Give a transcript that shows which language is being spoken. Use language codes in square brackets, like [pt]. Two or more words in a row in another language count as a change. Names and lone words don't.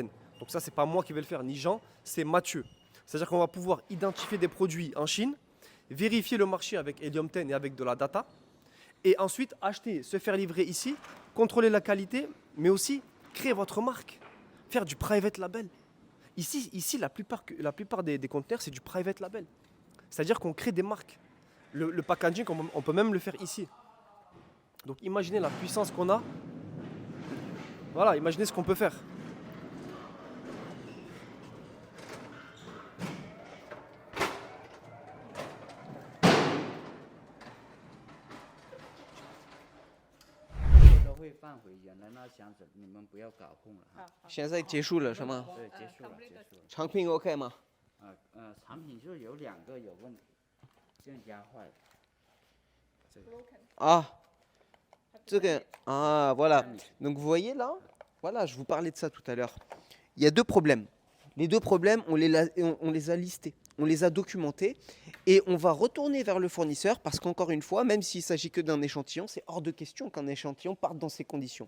[fr] Donc ça c'est pas moi qui vais le faire, ni Jean, c'est Mathieu. C'est-à-dire qu'on va pouvoir identifier des produits en Chine, vérifier le marché avec Helium 10 et avec de la data, et ensuite acheter, se faire livrer ici, contrôler la qualité, mais aussi créer votre marque, faire du [en] private label. [fr] Ici la plupart des conteneurs, c'est du [en] private label. [fr] C'est-à-dire qu'on crée des marques. le packaging, on peut même le faire ici. Donc imaginez la puissance qu'on a. Voilà, imaginez ce qu'on peut faire. [zh] 现在结束了是吗？对，结束了，结束了。产品 OK 吗？产品就有2个有问题，这样压坏了。 [fr] Ah, ah, voilà. Donc vous voyez là, voilà, je vous parlais de ça tout à l'heure. Il y a deux problèmes. Les deux problèmes, on les a listés, on les a documentés et on va retourner vers le fournisseur parce qu'encore une fois, même s'il s'agit que d'un échantillon, c'est hors de question qu'un échantillon parte dans ces conditions.